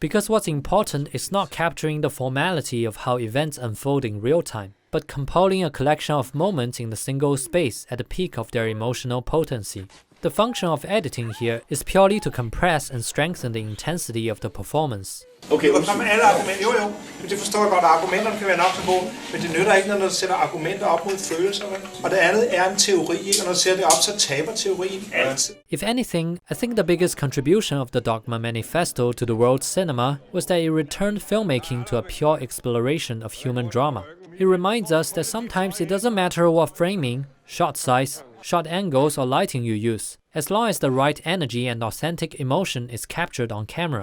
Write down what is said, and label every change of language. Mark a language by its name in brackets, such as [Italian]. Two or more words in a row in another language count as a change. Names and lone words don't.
[English] Because what's important is not capturing the formality of how events unfold in real time, but compiling a collection of moments in a single space at the peak of their emotional potency. The function of editing here is purely to compress and strengthen the intensity of the performance. [Danish] Okay, og frem med alle argumenter. Jo, men det forstår jeg godt, at argumenterne kan være nok så gode, men det nytter ikke, når du sætter argumenter op mod følelser. Og det andet er en teori, og når du sætter det op, så taber teorien altid. [English] If anything, I think the biggest contribution of the Dogma Manifesto to the world's cinema was that it returned filmmaking to a pure exploration of human drama. It reminds us that sometimes it doesn't matter what framing, shot size, shot angles or lighting you use, as long as the right energy and authentic emotion is captured on camera.